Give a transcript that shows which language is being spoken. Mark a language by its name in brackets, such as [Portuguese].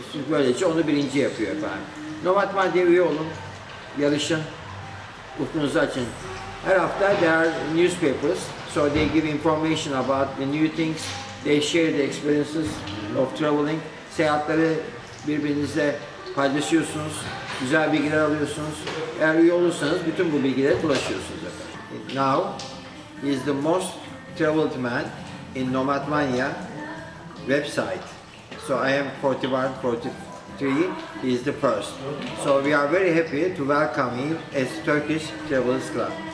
[Turkish] Böylece onu birinci yapıyor efendim. Nomadmania'ya üye olun, yarışın, ufkunuzu açın. Her hafta [English] there are newspapers, so they give information about the new things. They share the experiences of traveling. [Turkish] Seyahatleri birbirinizle paylaşıyorsunuz, güzel bilgiler alıyorsunuz. Eğer üye olursanız bütün bu bilgilere ulaşıyorsunuz efendim. [English] Now, he is the most traveled man in Nomadmania website. So I am 41, 43, he is the first. So we are very happy to welcome him as Turkish Travelers Club.